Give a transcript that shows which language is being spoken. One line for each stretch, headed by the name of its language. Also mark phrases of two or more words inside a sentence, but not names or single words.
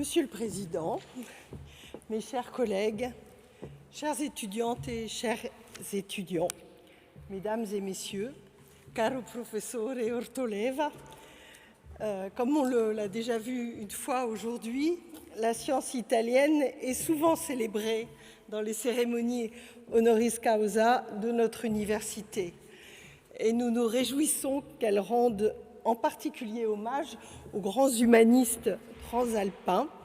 French: Président, mes chers collègues, chères étudiantes et chers étudiants, Mesdames et Messieurs,
Italian: caro professore Ortoleva,
French: comme on l'a déjà vu une fois aujourd'hui, la science italienne est souvent célébrée dans les cérémonies
Latin: honoris causa
French: de notre université. Et nous nous réjouissons qu'elle rende en particulier hommage aux grands humanistes transalpins.